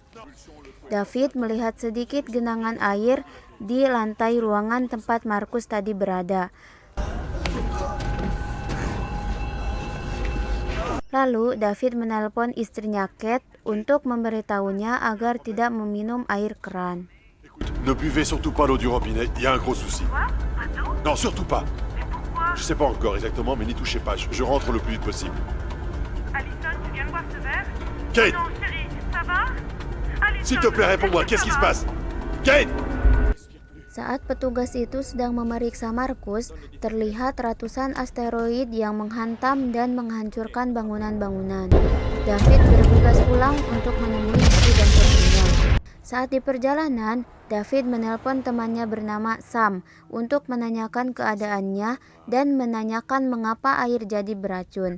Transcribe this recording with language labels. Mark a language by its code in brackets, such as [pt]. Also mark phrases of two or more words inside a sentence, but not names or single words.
[id] David melihat sedikit genangan air di lantai ruangan tempat Marcus tadi berada. Lalu David menelpon istrinya Kate untuk memberitahunya agar tidak meminum air keran. [fr] Ne buvez surtout pas l'eau du robinet, il y a un gros souci. Quoi? Pas d'eau? Non, surtout pas. Mais pourquoi? Je sais pas encore exactement, mais n'y touchez pas, je rentre le plus vite possible. Alison, tu viens me voir ce verre? Kate! Non, chérie, ça va? Alison, S'il te plaît, réponds-moi, qu'est-ce qui se passe? Kate! [id] Saat petugas itu sedang memeriksa Marcus, terlihat ratusan asteroid yang menghantam dan menghancurkan bangunan-bangunan. David bergegas pulang untuk menemui istri dan putrinya. Saat di perjalanan, David menelpon temannya bernama Sam untuk menanyakan keadaannya dan menanyakan mengapa air jadi beracun.